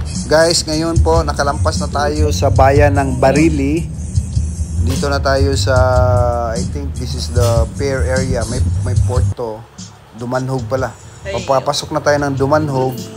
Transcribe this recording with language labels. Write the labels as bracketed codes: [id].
[tl] Guys, ngayon po nakalampas na tayo sa bayan ng Barili. Dito na tayo sa, [en] I think this is the pier area. [tl] May port to. Dumanhog pala. Papasok na tayo ng Dumanhog.